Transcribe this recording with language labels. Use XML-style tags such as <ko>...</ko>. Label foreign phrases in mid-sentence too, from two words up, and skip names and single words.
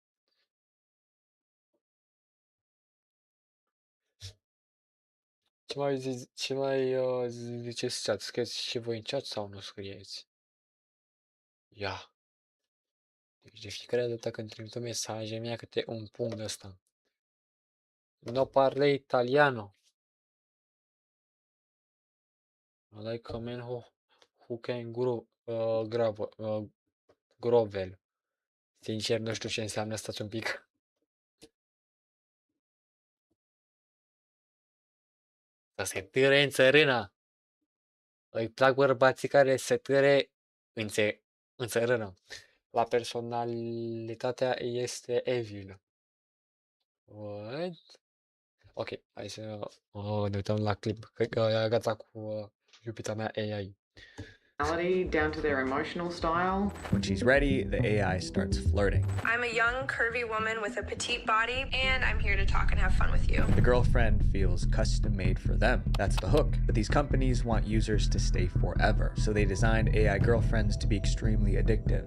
<ro>Ce mai ziceți chat? Scrieți și voi în chat sau nu scrieți? Ia. Deci de fiecare dată când trimit un mesaj, mi-a câte un punct ăsta.</ro> <it>No parle italiano.</it> <en>I like a man who can grovel.</en> <ro>Sincer, nu știu ce înseamnă, stați un pic. Să se târe în țărână. Îi plac bărbații care se târe în țărână. La personalitatea este evil.</ro> <en>What?</en> <ro>Ok, hai să ne uităm la clip. Cred că e gata cu iubita mea AI.</ro> <en>Down to their emotional style. When she's ready, the AI starts flirting. I'm a young, curvy woman with a petite body, and I'm here to talk and have fun with you. The girlfriend feels custom made for them. That's the hook. But these companies want users to stay forever, so they designed AI girlfriends to be extremely addictive.</en>